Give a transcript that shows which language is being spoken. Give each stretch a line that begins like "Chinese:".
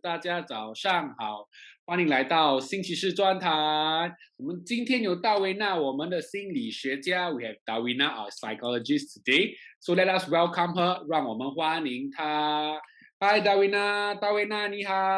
Chinese: 大家早上好，欢迎来到星期四专谈。我们今天有大维娜，我们的心理学家。
English: We have Dawina, our psychologist today. So let us welcome her.
Chinese: 让我们欢迎她。 Hi, Dawina， 大维娜你好。